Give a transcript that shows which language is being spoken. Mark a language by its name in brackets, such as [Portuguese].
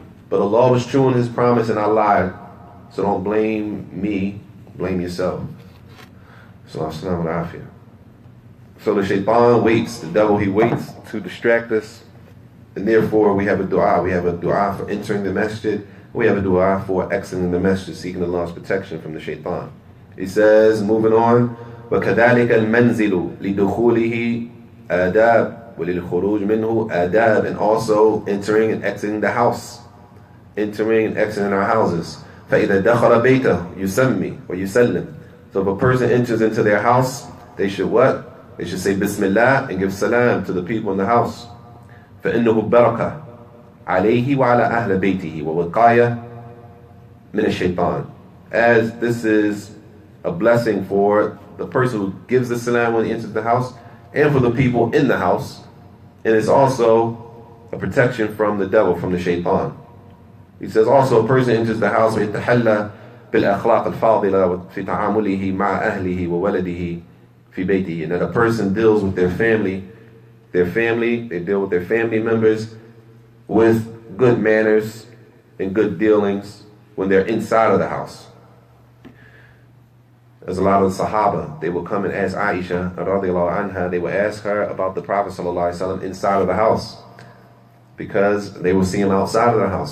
[English] But Allah was true in his promise and I lied. So don't blame me, blame yourself. So as-salamu alaykum. So the shaitan waits, the devil, he waits to distract us. And therefore we have a dua. We have a dua for entering the masjid. We have a dua for exiting the masjid, seeking Allah's protection from the shaitan. He says, moving on, [Arabic] وَكَذَلِكَ الْمَنْزِلُ لِدُخُولِهِ آدَابٌ وَلِلْخُرُوجِ مِنْهُ آدَابٌ. [English] And also entering and exiting the house. Entering and exiting our houses. [Arabic] فَإِذَا دَخَلَ بَيْتَهُ يُسَمِّي وَيُسَلِّمْ. [English] So if a person enters into their house, they should what? They should say Bismillah and give salam to the people in the house. [Arabic] فَإِنَّهُ بَرَكَةٌ عَلَيْهِ وَعَلَى أَهْلِ بَيْتِهِ وَوِقَايَةٌ مِنَ الشَّيْطَانِ. [English] As this is a blessing for the person who gives the salam when he enters the house, and for the people in the house, and it's also a protection from the devil, from the shaitan. He says also a person enters the house [Arabic] وَيَتَحَلَّى بِالْأَخْلَاقِ الْفَاضِلَةِ فِي تَعَامُلِهِ مَعَ أَهْلِهِ وَوَلَدِهِ فِي بَيْتِهِ. [English] And that a person deals with their family, they deal with their family members with good manners and good dealings when they're inside of the house. There's a lot of the Sahaba, they will come and ask Aisha radiallahu anha, they will ask her about the Prophet sallallahu alaihi wasallam inside of the house, because they will see him outside of the house.